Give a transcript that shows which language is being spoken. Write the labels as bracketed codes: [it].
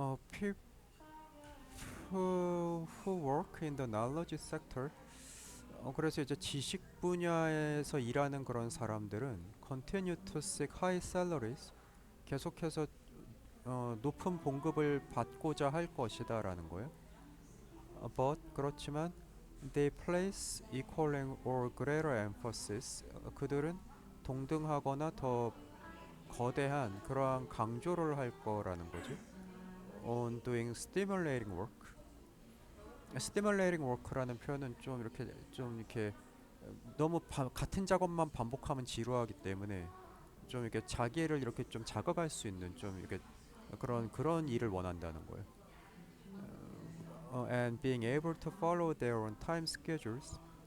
[en] People who work in the knowledge sector. [ko] 그래서 이제 지식 분야에서 일하는 그런 사람들은 [en] continue to seek high salaries. [ko] 계속해서 높은 봉급을 받고자 할 것이다라는 거예요. [en] But [ko] 그렇지만 [en] they place equaling or greater emphasis. [ko] 그들은 동등하거나 더 거대한 그러한 강조를 할 거라는 거지. [en] On doing stimulating work. stimulating work [ko] 라는 표현은 좀 이렇게 너무 같은 작업만 반복하면 지루하기 때문에 좀 이렇게 자기를 이렇게 좀 자극할 수 있는 좀 이렇게 그런 일을 원한다는 거예요. [en] And being able to follow their own time schedules.